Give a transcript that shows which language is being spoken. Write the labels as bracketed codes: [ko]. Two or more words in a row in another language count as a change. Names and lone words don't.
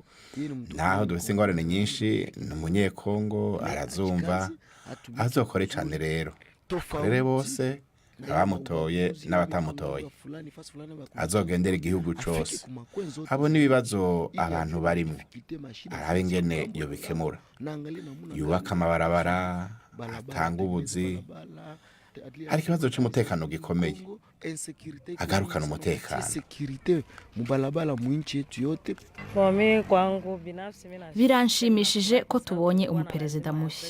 [rn] Naho dufise ingorane nyinshi n'umunyekongo arazumva azokore cyane rero. Korere bose abamutoye n'abatamutoye azogendera igihugu cyose abo n'ibibazo abantu barimo arabe ingene yo bikemura yubaka amabarabara atanga ubuzi. Hari ikibazo cy'umutekano gikomeye agarukana umutekano. Biranshimishije ko tubonye umuperezida mushya.